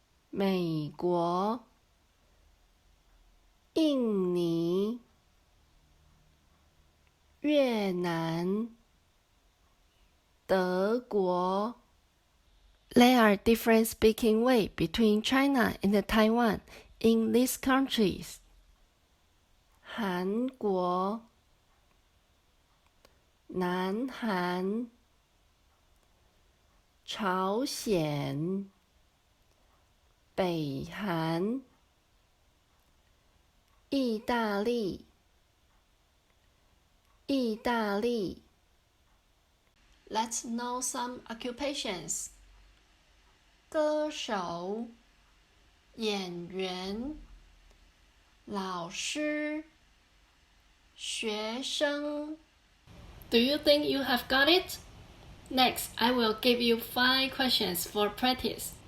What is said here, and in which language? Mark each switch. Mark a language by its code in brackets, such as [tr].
[zh] 美国、印尼、越南、德国. [en] There are different speaking ways between China and Taiwan in these countries. [zh] 韩国、南韩、朝鲜、北韩、意大利、意大利. [en] Let's know some occupations. [zh] 歌手、演员、老师、学生. [en] Do you think you have got it? Next, I will give you 5 questions for practice.